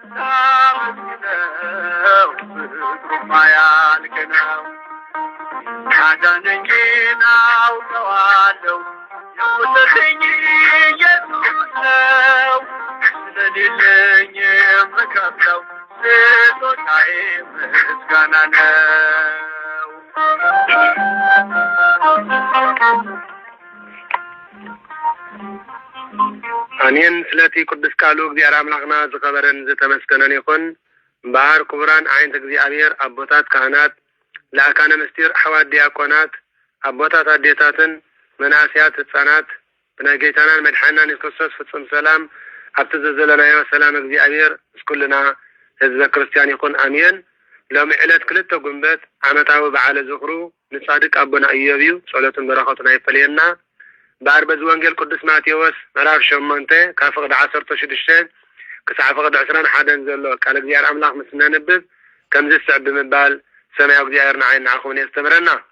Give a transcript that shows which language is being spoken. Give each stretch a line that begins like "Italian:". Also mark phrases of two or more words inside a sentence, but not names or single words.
Amharic: ላመስግነው ፍቅሩማ ያልቅ ነው። ያዳነኝን አውቀዋለሁ የሞተልኝ ኢየሱስ ነው። ስለሌለኝ የምከፍለው ስጦታዬ ምስጋና ነው።
Tigrinya: አሜን። ስለቲ ቅዱስ ቃሉ እግዚአብሔር አምላክና ዝከበረን ዝተመስገነን ይኹን። ባር ክቡራን ዓይንት እግዚአብሔር አቦታት ካህናት፣ ለአካነ ምስጢር አሕዋት ዲያቆናት፣ አቦታት አዴታትን፣ መናእስያት ህፃናት ብናይ ጌታናን መድሓናን ኢየሱስ ክርስቶስ ፍጹም ሰላም ኣብቲ ዘለናዮ ሰላም እግዚአብሔር እስኩልና ህዝበ ክርስቲያን ይኹን አሜን። ሎሚ ዕለት 2 ጉንበት ዓመታዊ በዓለ ዝኽሩ ንጻድቅ አቦና ኢዮብ እዩ። ጸሎቱን በረኸቱን ኣይፈለየና። በአርበዝ ወንጌል ቅዱስ ማቴዎስ ምዕራፍ 8 ካብ ፍቅዲ 16 ክሳብ ፍቅዲ 21 ዘሎ ቃል እግዚአብሔር አምላክ ምስ ነንብብ ከምዚ ስዕብ ብምባል ሰማያዊ እግዚአብሔር ንዓይን ንዓኹም የስተምረና።